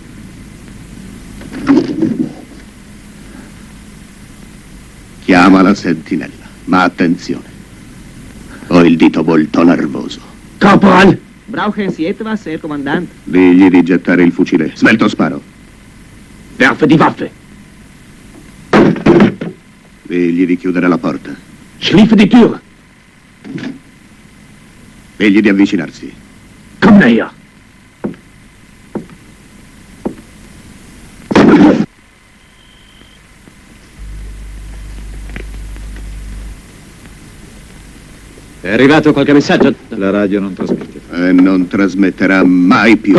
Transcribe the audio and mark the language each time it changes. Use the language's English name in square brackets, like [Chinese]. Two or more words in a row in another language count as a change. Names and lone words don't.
[Italian] Chiama la sentinella, ma attenzione. Ho il dito molto nervoso. Corporal! [German] Brauchen Sie etwas, Herr Kommandant? [Italian] Digli di gettare il fucile. Svelto sparo. [German] Werfe die Waffe. [Italian] Digli di chiudere la porta. [German] Schließe die Tür. [Italian] Digli di avvicinarsi. [German] Komm näher. [Italian] È arrivato qualche messaggio? La radio non trasmette. E non trasmetterà mai più.